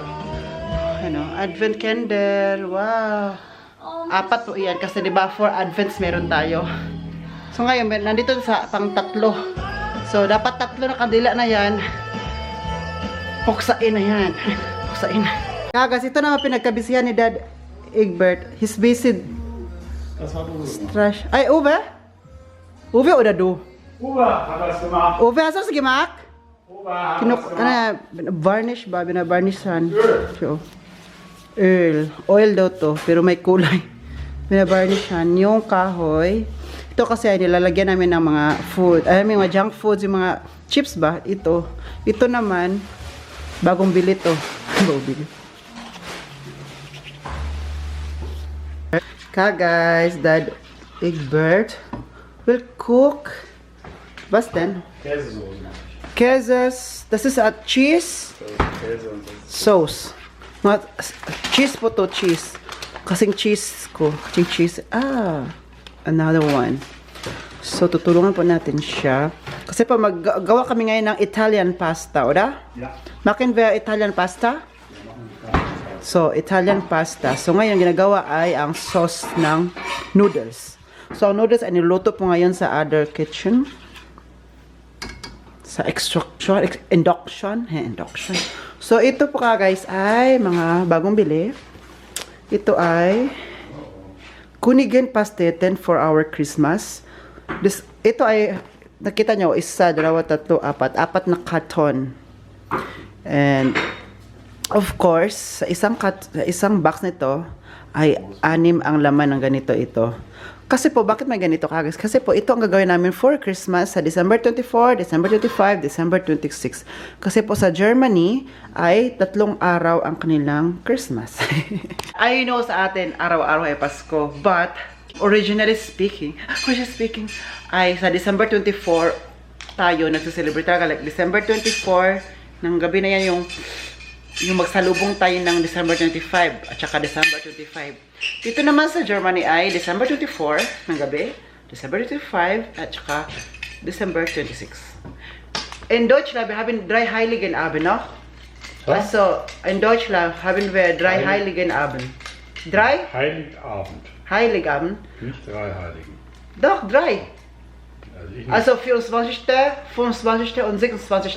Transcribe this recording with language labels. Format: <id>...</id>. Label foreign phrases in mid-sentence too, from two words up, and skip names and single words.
<en>Ano? Advent candle. Wow.</en> <tl>4 po yan. Kasi diba, 4 Advents meron tayo. So, ngayon, nandito sa pang 3. So, dapat 3 na kandila na yan. Puksain na yan. Puksain na. Kagas, ito naman pinagkabisihan ni Dad Egbert.</tl> <en>He's busy.</en> <de>Das war du. Trash. Ay, Uwe? Uwe oder du? Uwe hat das gemacht. Uwe, hast du das gemacht? Uwe hat das gemacht.</de> <tl>Varnish ba? Binabarnishan. So, Oil daw to, pero may kulay. Binabarnishan. Yung kahoy. Ito kasi ay nilalagyan namin ng mga food. Ay, may mga</tl> <en>junk foods,</en> <tl>yung mga chips ba? Ito. Ito naman, bagong bili to. Bagong bili.</tl> <en>Guys, Dad Egbert will cook.</en> <de>Was denn? Käsesoße. Käses. Das ist</de> <en>a cheese</en> <de>Käse und so.</de> <tl>sauce. Cheese po to, cheese. Kasing cheese ko. Kasing cheese.</tl> <en>Another one.</en> <tl>So, tutulungan po natin siya. Kasi pa maggawa kami ngayon ng</tl> <en>Italian pasta,</en> <de>oder? Ja. Machen wir</de> <en>Italian pasta? So, Italian pasta.</en> <tl>So, ngayon, ginagawa ay ang sauce ng noodles. So, ang noodles ay niluto po ngayon sa</tl> <en>other kitchen.</en> <tl>Sa induction. So, ito po guys ay mga bagong bili. Ito ay Kunigen Pasteten</tl> <en>for our Christmas.</en> <tl>Ito ay, nakita nyo, 1, 2, 3, 4. 4 na karton.</tl> <en>And, of course,</en> <tl>sa isang box nito ay 6 ang laman ng ganito ito. Kasi po, bakit may ganito guys? Kasi po, ito ang gagawin namin</tl> <en>for Christmas</en> <tl>sa December 24, December 25, December 26. Kasi po sa Germany ay 3 araw ang kanilang Christmas.</tl> <en>I know</en> <tl>sa atin, araw-araw ay Pasko.</tl> <en>But, originally speaking,</en> <tl>ay sa December 24 tayo nagsiselebrate talaga. Like December 24, ng gabi na yan yung magsalubong tayo ng December 25 at saka December 25. Dito naman sa Germany ay December 24 ng gabi, December 25 at saka December 26.</tl> <de>In Deutschland, wir haben 3 Heiligen Abend, no? Also, in Deutschland haben wir 3 Heiligen Abend. 3? Heiligabend. Heiligabend? Nicht 3 Heiligen. Doch, 3. Also, Also 24., 25. und 26.</de>